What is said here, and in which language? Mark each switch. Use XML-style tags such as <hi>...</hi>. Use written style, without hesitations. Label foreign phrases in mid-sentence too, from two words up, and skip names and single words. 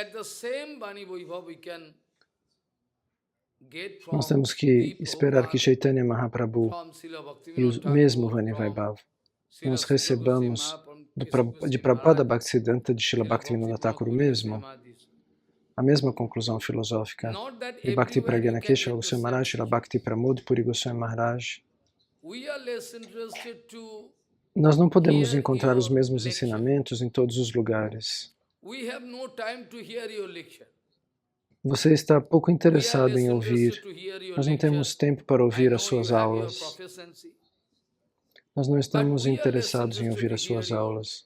<pt>Nós temos que esperar que Chaitanya Mahaprabhu e o mesmo Vani Vaibhav nós recebamos de Prabhupada Bhaktisiddhanta, de Srila Bhaktivinoda Thakur mesmo, a mesma conclusão filosófica de Bhakti Pragyana Keshav Goswami Maharaj, Srila Bhakti Pramod Puri Goswami Maharaj. Nós não podemos encontrar os mesmos ensinamentos em todos os lugares. Você está pouco interessado em ouvir. Nós não temos tempo para ouvir as suas aulas. Nós não estamos interessados em ouvir as suas aulas.</pt>